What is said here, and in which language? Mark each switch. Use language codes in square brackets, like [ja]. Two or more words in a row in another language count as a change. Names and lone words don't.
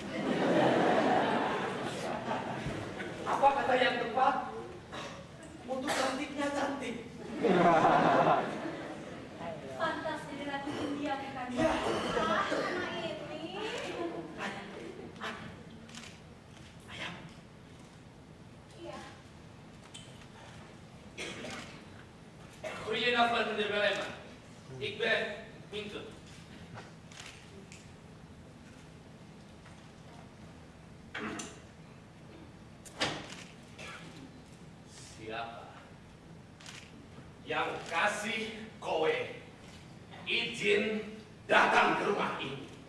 [id] Apa kata yang tepat? Untuk cantiknya cantik. Pantas jadi ratu India, bukan? Ya. Ah, anak ini. Ayam. Iya. [nl] Goedenavond, meneer Belema. Ik ben Minke. [id] Siapa yang kasih kowe izin datang ke rumah ini?